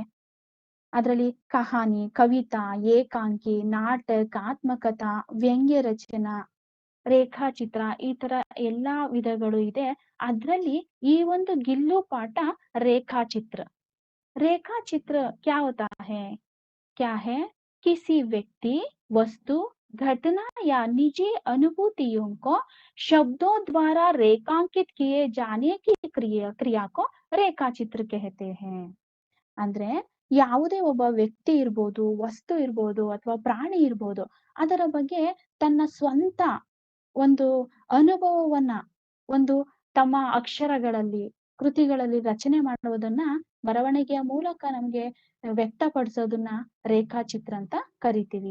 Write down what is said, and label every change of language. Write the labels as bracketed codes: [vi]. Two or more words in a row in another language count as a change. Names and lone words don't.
[kn] ಅದರಲ್ಲಿ [hi] कहानी, कविता, [kn] ಏಕಾಂಕಿ, ನಾಟಕ, [hi] आत्मकथा, व्यंग्य रचना, [kn] ರೇಖಾಚಿತ್ರ ಈ ತರ ಎಲ್ಲಾ ವಿಧಗಳು ಇದೆ. ಅದ್ರಲ್ಲಿ ಈ ಒಂದು ಗಿಲ್ಲು ಪಾಠ ರೇಖಾಚಿತ್ರ. [hi] ರೇಖಾಚಿತ್ರ क्या होता है? क्या है? किसी व्यक्ति, वस्तु, घटना या निजी अनुभूतियों को शब्दों द्वारा रेखांकित किए जाने की क्रिया को ರೇಖಾಚಿತ್ರ कहते हैं. [kn] ಅಂದ್ರೆ ಯಾವುದೇ ಒಬ್ಬ ವ್ಯಕ್ತಿ ಇರ್ಬೋದು, ವಸ್ತು ಇರ್ಬೋದು ಅಥವಾ ಪ್ರಾಣಿ ಇರ್ಬೋದು, ಅದರ ಬಗ್ಗೆ ತನ್ನ ಸ್ವಂತ ಒಂದು ಅನುಭವವನ್ನ ಒಂದು ತಮ್ಮ ಅಕ್ಷರಗಳಲ್ಲಿ ಕೃತಿಗಳಲ್ಲಿ ರಚನೆ ಮಾಡುವುದನ್ನ ಬರವಣಿಗೆಯ ಮೂಲಕ ನಮ್ಗೆ ವ್ಯಕ್ತಪಡಿಸೋದನ್ನ ರೇಖಾಚಿತ್ರ ಅಂತ ಕರಿತೀವಿ.